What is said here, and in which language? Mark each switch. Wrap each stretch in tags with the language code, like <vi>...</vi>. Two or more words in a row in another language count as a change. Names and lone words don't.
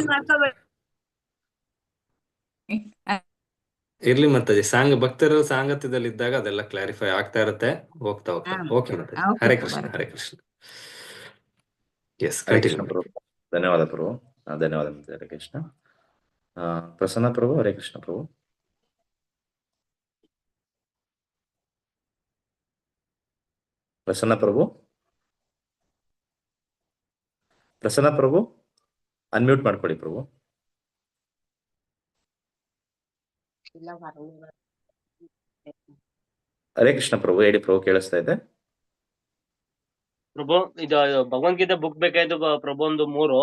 <kn>ಕನ್ಫ್ಯೂಸ್ ಮಾಡ್ಕೋಬೇಡಿ. ಇರ್ಲಿ ಮಾತಾಜಿ, ಭಕ್ತರು ಸಾಂಗತ್ಯದಲ್ಲಿ ಇದ್ದಾಗ ಅದೆಲ್ಲ ಕ್ಲಾರಿಫೈ ಆಗ್ತಾ ಇರುತ್ತೆ, ಹೋಗ್ತಾ ಹೋಗ್ತಾ. ಓಕೆ ಮಾತಾಜಿ. ಓಕೆ ಹರೇ ಪ್ರಭು. ಕೃಷ್ಣ ಹರೇ ಕೃಷ್ಣ. ಎಸ್ ಹರೇ ಕೃಷ್ಣ ಕಂಟಿನ್ಯೂ. ಪ್ರಭು. ಧನ್ಯವಾದ ಪ್ರಭು. ಧನ್ಯವಾದ ಮಾತಾಜಿ. ಹರೇ ಕೃಷ್ಣ. ಪ್ರಸನ್ನ ಪ್ರಭು. ಹರೇ ಕೃಷ್ಣ ಪ್ರಭು. ಪ್ರಸನ್ನ ಪ್ರಭು. ಪ್ರಸನ್ನ ಪ್ರಭು ಅನ್ಮ್ಯೂಟ್ ಮಾಡ್ಕೊಳ್ಳಿ ಪ್ರಭು. ಹರೇ ಕೃಷ್ಣ ಪ್ರಭು, ಹೇಳಿ ಪ್ರಭು, ಕೇಳಿಸ್ತಾ ಇದೆ ಪ್ರಭು. ಇದು ಭಗವದ್ಗೀತೆ ಬುಕ್ ಬೇಕಾಯ್ತು ಪ್ರಭು, ಒಂದು 3.</kn>